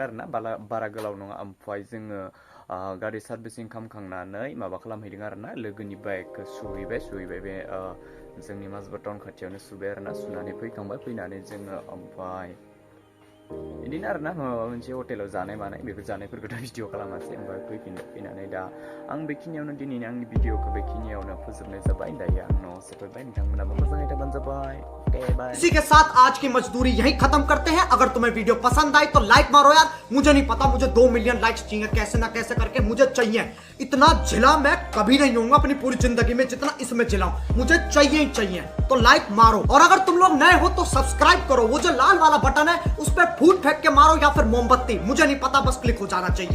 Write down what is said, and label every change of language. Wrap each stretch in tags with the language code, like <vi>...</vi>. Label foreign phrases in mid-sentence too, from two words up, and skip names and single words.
<brx>आरोना बारा गोलाव नङा ओमफ्राय जोङो गारि सार्भिसिं खालामखांनानै माबा खालामहैदों आरोना लोगोनि बाइकखौ सुहैबाय बे जोंनि माजबाद टाउन खाथियावनो सुबाय आरोना सुनानै फैखांबाय फैनानै जोङो ओमफ्राय बिदिनो आरोना माबा मोनसे हटेलाव जानाय मानाय बेफोर जानायफोरखौथ' भिडिअ खालामासै ओमफ्राय फैनानै दा आं बेखिनियावनो दिनैनि आंनि भिडिअखौ बेखिनियावनो फोजोबनाय जाबाय दायो आं न'आव सफैबाय नोंथांमोनाबो मोजाङै थाबानो जाबाय बाय।</brx> <hi>इसी के साथ आज की मजदूरी यहीं खत्म करते हैं। अगर तुम्हें वीडियो पसंद आई तो लाइक मारो यार, मुझे नहीं पता, मुझे 2</hi> <en>million likes</en> <hi>चाहिए, कैसे ना कैसे करके मुझे चाहिए। इतना झिला मैं कभी नहीं होऊंगा अपनी पूरी जिंदगी में जितना इसमें झिलाऊं, मुझे चाहिए ही चाहिए। तो लाइक मारो और अगर तुम लोग नए हो तो सब्सक्राइब करो, वो जो लाल वाला बटन है उस पर फूट फेंक के मारो या फिर मोमबत्ती, मुझे नहीं पता, बस क्लिक हो जाना चाहिए।</hi>